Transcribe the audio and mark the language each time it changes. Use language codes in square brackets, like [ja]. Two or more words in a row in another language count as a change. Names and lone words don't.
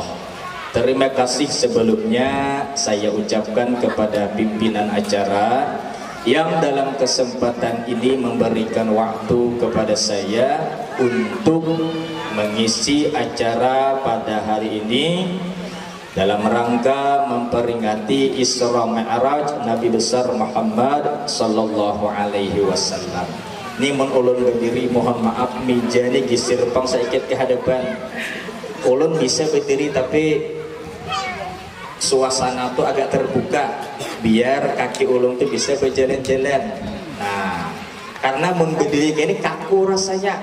[id] Terima kasih sebelumnya saya ucapkan kepada pimpinan acara yang dalam kesempatan ini memberikan waktu kepada saya untuk mengisi acara pada hari ini dalam rangka memperingati Isra Mi'raj Nabi besar Muhammad [ar] sallallahu alaihi wasallam. [bjn] Ini ulun berdiri, mohon maaf meja ini gisir pang sedikit ke hadapan. Ulun bisa berdiri tapi suasana tuh agak terbuka biar kaki ulun tuh bisa berjalan-jalan. Nah, karena mun berdiri ini kaku rasanya.